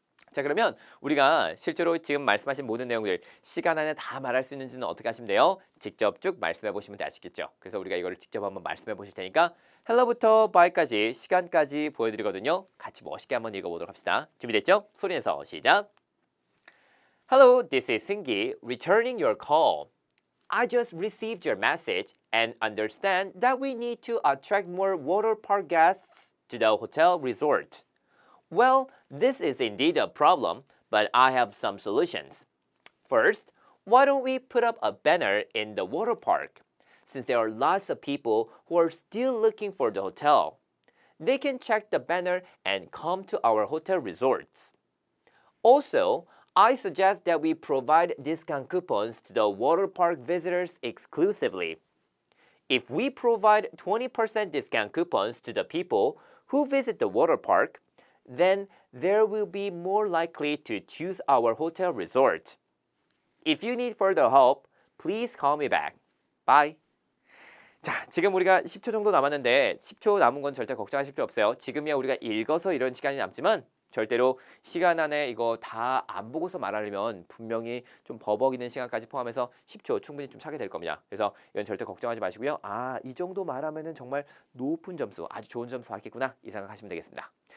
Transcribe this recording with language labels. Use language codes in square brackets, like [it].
[ko] 자, 그러면 우리가 실제로 지금 말씀하신 모든 내용들 시간 안에 다 말할 수 있는지는 어떻게 하시면 돼요? 직접 쭉 말씀해 보시면 아시겠죠? 그래서 우리가 이거를 직접 한번 말씀해 보실 테니까 헬로부터 바이까지 시간까지 보여드리거든요. 같이 멋있게 한번 읽어보도록 합시다. 준비됐죠? 소리 내서 시작! [en] Hello, this is Singi returning your call. I just received your message and understand that we need to attract more water park guests to the hotel resort. Well, this is indeed a problem, but I have some solutions. First, why don't we put up a banner in the water park? Since there are lots of people who are still looking for the hotel, they can check the banner and come to our hotel resorts. Also, I suggest that we provide discount coupons to the water park visitors exclusively. If we provide 20% discount coupons to the people who visit the water park, then they will be more likely to choose our hotel resort. If you need further help, please call me back. Bye. [ko] 자, 지금 우리가 10초 정도 남았는데 10초 남은 건 절대 걱정하실 필요 없어요. 지금이야 우리가 읽어서 이런 시간이 남지만 절대로 시간 안에 이거 다 안 보고서 말하려면 분명히 좀 버벅이는 시간까지 포함해서 10초 충분히 좀 차게 될 겁니다. 그래서 이건 절대 걱정하지 마시고요. 아, 이 정도 말하면은 정말 높은 점수, 아주 좋은 점수 받겠구나 이 생각하시면 되겠습니다.